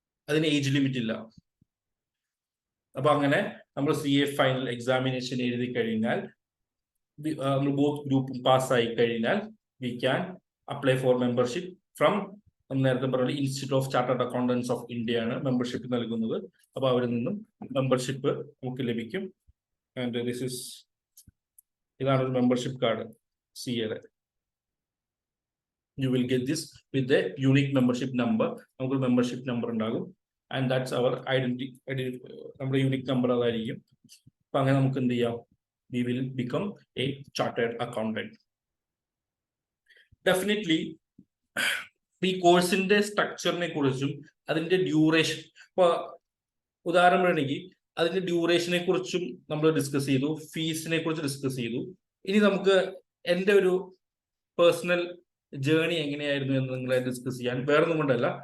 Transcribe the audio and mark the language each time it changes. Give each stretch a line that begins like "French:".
Malayalam: അതിന് age limit ഇല്ല. അപ്പൊ അങ്ങനെ നമ്മൾ CA ഫൈനൽ എക്സാമിനേഷൻ എഴുതി കഴിഞ്ഞാൽ, നമ്മൾ ബോത്ത് ഗ്രൂപ്പും പാസ്സായി കഴിഞ്ഞാൽ
English: we can apply for membership from,
Malayalam: നമ്മൾ നേരത്തെ പറഞ്ഞ institute of chartered accountants of India ആണ് മെമ്പർഷിപ്പ് നൽകുന്നത്. അപ്പൊ അവരിൽ നിന്നും മെമ്പർഷിപ്പ് നമുക്ക് ലഭിക്കും. ആൻഡ് ഇതാണ് ഒരു membership card CAയുടെ.
English: You will get this with the unique membership number.
Malayalam: നമുക്ക് മെമ്പർഷിപ്പ് നമ്പർ ഉണ്ടാകും.
English: and that's our identity,
Malayalam: നമ്മുടെ യൂണിക് നമ്പർ അതായിരിക്കും. അപ്പൊ അങ്ങനെ നമുക്ക് എന്ത് ചെയ്യാം,
English: we will become a chartered accountant.
Malayalam: Definitely, ഈ കോഴ്സിന്റെ സ്ട്രക്ചറിനെ കുറിച്ചും അതിന്റെ ഡ്യൂറേഷൻ, ഇപ്പൊ ഉദാഹരണം പറയുകയാണെങ്കിൽ അതിന്റെ ഡ്യൂറേഷനെ കുറിച്ചും നമ്മൾ ഡിസ്കസ് ചെയ്തു, ഫീസിനെ കുറിച്ച് ഡിസ്കസ് ചെയ്തു. ഇനി നമുക്ക് എൻ്റെ ഒരു പേഴ്സണൽ ജേർണി എങ്ങനെയായിരുന്നു എന്ന് നിങ്ങളെ ഡിസ്കസ് ചെയ്യാൻ, വേറൊന്നും കൊണ്ടല്ല.